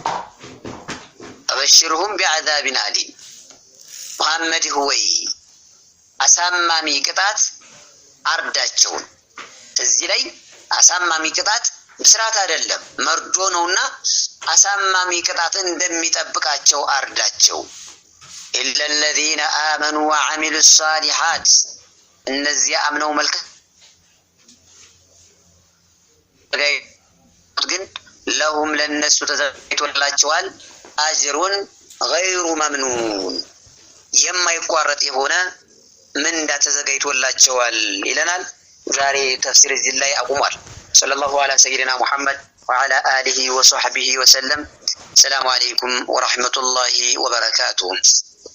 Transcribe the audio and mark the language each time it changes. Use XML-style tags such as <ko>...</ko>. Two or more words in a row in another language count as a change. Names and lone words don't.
<ar>فبشرهم بعذاب أليم</ar> <am>ሙሐመድ ሆይ አሳማሚ ቅጣት አርዳቸው እዚህ ላይ አሳማሚ ቅጣት ብስራት አይደለም መርዶ ነውና አሳማሚ ቅጣት እንደሚጠብቃቸው አርዳቸው</am> <ar>إلا الذين آمنوا وعملوا الصالحات</ar> <am>እነዚያ አምነው መልካም ግን لهم ለነሱ ተዘጋጅቶላቸዋል አጅሩን</am> <ar>غير ممنون</ar> <am>የማይቋረጥ የሆነ ምንዳ ተዘጋጅቶላቸዋል ይለናል ዛሬ ተፍሲር እዚህ ላይ አቁሟል</am> <ar>صلى الله على سيدنا محمد وعلى آله وصحبه وسلم السلام عليكم ورحمة الله وبركاته</ar>